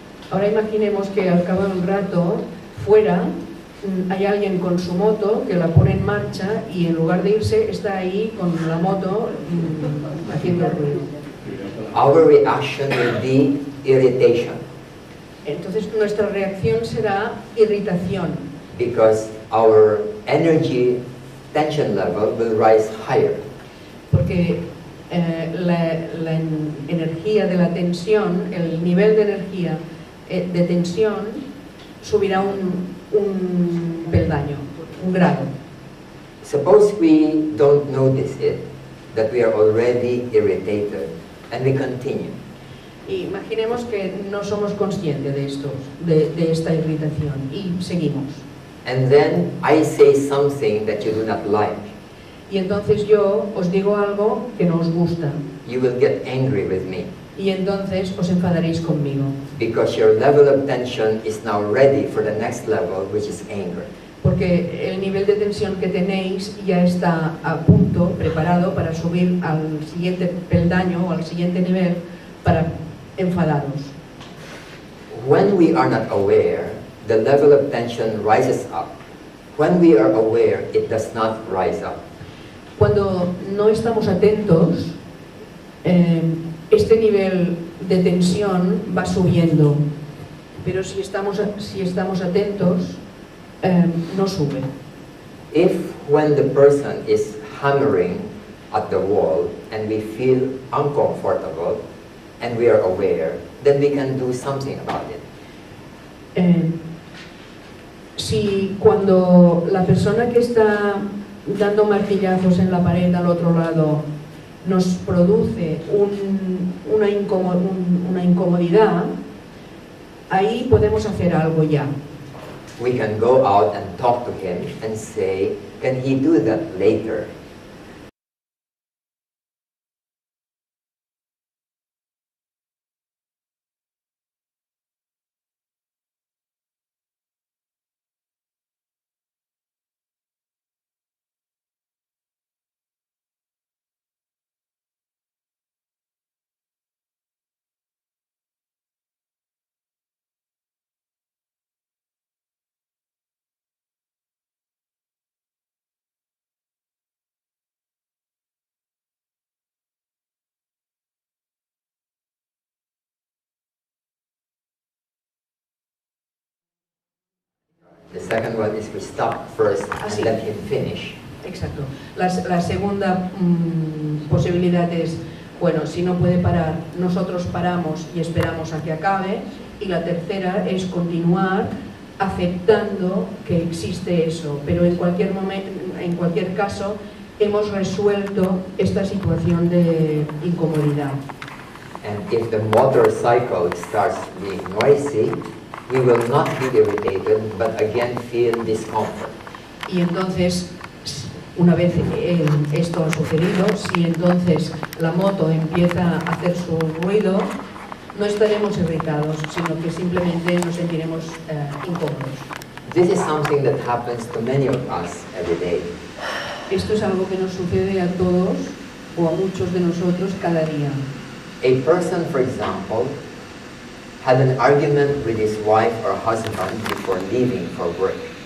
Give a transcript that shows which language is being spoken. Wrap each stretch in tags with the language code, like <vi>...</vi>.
<es>Ahora imaginemos que al cabo de un rato, fuera, hay alguien con su moto que la pone en marcha y en lugar de irse está ahí con la moto haciendo ruido.</es> <en>Our reaction will be irritation.</en> <es>Entonces nuestra reacción será irritación.</es> <en>Because our energy tension level will rise higher.</en> <es>Porque la energía de la tensión, el nivel de energía de tensión subirá un peldaño, un grado.</es> <en>Suppose we don't notice it, that we are already irritated, and we continue.</en> <es>Imaginemos que no somos conscientes de esto, de esta irritación, y seguimos.</es> <en>And then I say something that you do not like.</en> <es>Y entonces yo os digo algo que no os gusta.</es> <en>You will get angry with me.</en> <es>Y entonces os enfadaréis conmigo.</es> <en>Because your level of tension is now ready for the next level, which is anger.</en> <es>Porque el nivel de tensión que tenéis ya está a punto, preparado para subir al siguiente peldaño o al siguiente nivel para enfadaros.</es> <en>When we are not aware, the level of tension rises up. When we are aware, it does not rise up.</en> <es>Cuando no estamos atentos, este nivel de tensión va subiendo, pero si estamos atentos, no sube.</es> <en>If when the person is hammering at the wall and we feel uncomfortable and we are aware, then we can do something about it.</en> <es>Si cuando la persona que está dando martillazos en la pared al otro lado nos produce una incomodidad, ahí podemos hacer algo ya.</es> <en>We can go out and talk to him and say, can he do that later? The second one is we stop first and let him finish.</en> <es>Exacto. La segunda posibilidad es, bueno, si no puede parar, nosotros paramos y esperamos a que acabe. Y la tercera es continuar aceptando que existe eso, pero en cualquier momento, en cualquier caso, hemos resuelto esta situación de incomodidad.</es> <en>And if the motorcycle starts being noisy, we will not be irritated, but again feel discomfort.</en> <es>Y entonces, una vez esto ha sucedido, si entonces la moto empieza a hacer su ruido, no estaremos irritados, sino que simplemente nos sentiremos incómodos.</es> <en>This is something that happens to many of us every day.</en> <es>Esto es algo que nos sucede a todos o a muchos de nosotros cada día.</es> <en>A person, for example, had an argument with his wife or husband before leaving for work.</en>